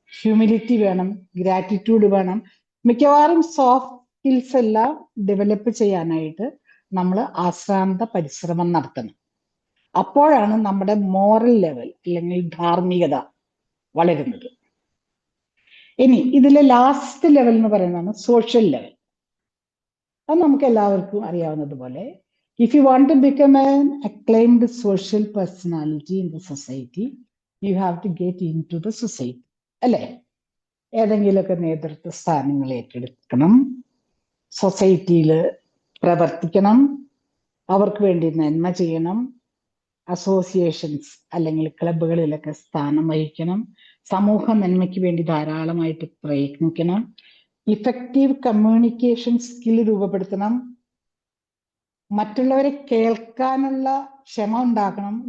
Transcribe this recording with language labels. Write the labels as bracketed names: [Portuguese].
[Malayalam] Humility വേണം, gratitude വേണം. മിക്കവാറും സോഫ്റ്റ് സ്കിൽസ് എല്ലാം ഡെവലപ്പ് ചെയ്യാനായിട്ട് നമ്മൾ ആശ്രാന്ത പരിശ്രമം നടത്തണം. അപ്പോഴാണ് നമ്മുടെ മോറൽ ലെവൽ അല്ലെങ്കിൽ ധാർമ്മികത വളരുന്നത്. ഇനി ഇതിലെ ലാസ്റ്റ് ലെവൽ എന്ന് പറയുന്നതാണ് സോഷ്യൽ ലെവൽ. അത് നമുക്ക് എല്ലാവർക്കും അറിയാവുന്നതുപോലെ, [English] if you want to become an acclaimed social personality in the society, you have to get into the society. [Malayalam] അല്ലേ? ഏതെങ്കിലുമൊക്കെ നേതൃത്വ സ്ഥാനങ്ങൾ ഏറ്റെടുക്കണം, സൊസൈറ്റിയിൽ പ്രവർത്തിക്കണം, അവർക്ക് വേണ്ടി നന്മ ചെയ്യണം, അസോസിയേഷൻസ് അല്ലെങ്കിൽ ക്ലബുകളിലൊക്കെ സ്ഥാനം വഹിക്കണം, സമൂഹ നന്മയ്ക്ക് വേണ്ടി ധാരാളമായിട്ട് പ്രയത്നിക്കണം, ഇഫക്റ്റീവ് കമ്മ്യൂണിക്കേഷൻ സ്കിൽ രൂപപ്പെടുത്തണം, മറ്റുള്ളവരെ കേൾക്കാനുള്ള ക്ഷമ ഉണ്ടാക്കണം.